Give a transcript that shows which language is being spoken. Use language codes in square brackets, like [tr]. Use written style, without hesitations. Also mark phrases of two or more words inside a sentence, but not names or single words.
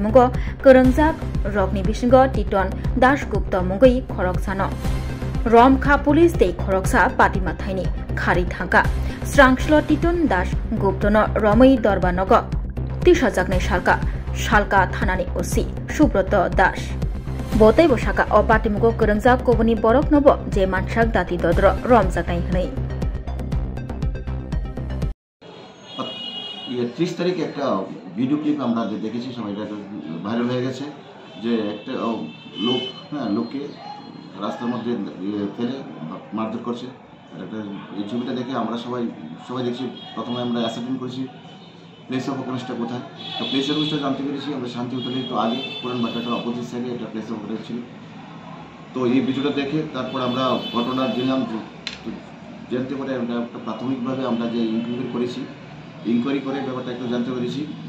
[trp] Mungo Kurangjak Rokni Bishingo Titon Das Gupta Mungoi Khoroksano Romkha Police Te Khoroksa Patima Thaini Khari Thangka Srangshlo Titon Das Guptono Romai Dorbanogo Tishajakne Shalka Thanani OC Shubroto Das Botai Boshaka O Party Mugo Kurangjak Kobuni Borok Nobo Je Manshak Dati Dodro Romjakai Hnai [bn] 30 তারিখে একটা ভিডিও ক্লিপ আমরা দেখেছি সবাই এটা ভাইরাল হয়ে গেছে যে একটা লোক লোককে রাস্তার মধ্যে ফেলে মারধর করছে একটা এই ছবিটা দেখে আমরা সবাই দেখছি প্রথমে আমরা অ্যাসেপ্ট করেছি [en] place of occurrenceটা [bn] কোথায় তো [en] place of occurrenceটা [bn] জানতে পেরেছি আমরা শান্তি হোটেলের তো আগে পুরান বাজারের [en] opposite sideে [bn] এটা [en] place of occurrence [bn] ছিল তো এই ভিডিওটা দেখে তারপর আমরা ঘটনা জানতে পারে আমরা প্রাথমিকভাবে আমরা যে ইনকোয়ারি করে ব্যাপারটা একটু জানতে পেরেছি